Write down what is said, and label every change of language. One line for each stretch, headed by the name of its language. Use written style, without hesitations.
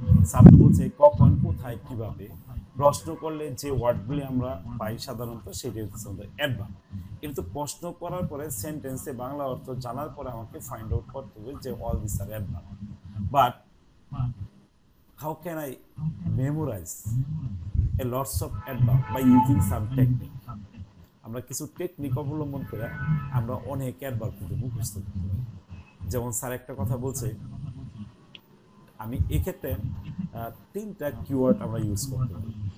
Bangla: Sir বলছে কখন, কোথায়, কিভাবে প্রশ্ন করলে যে ওয়ার্ডগুলি আমরা পাই সাধারণত সেটি হচ্ছে অ্যাডভার্ব। কিন্তু প্রশ্ন করার পরে সেন্টেন্সে বাংলা অর্থ জানার পরে আমাকে ফাইন্ড আউট করতে হবে যে
English: All this are adverb. But how can I memorize a lots of adverb by using some technique?
Bangla: আমরা কিছু টেকনিক অবলম্বন করে আমরা অনেক অ্যাডভার্ব কিন্তু মুখস্থ করতে পারি। যেমন স্যার একটা কথা বলছে, আমি এক্ষেত্রে 3টা কিওয়ার্ড আমরা ইউজ করতে পারি।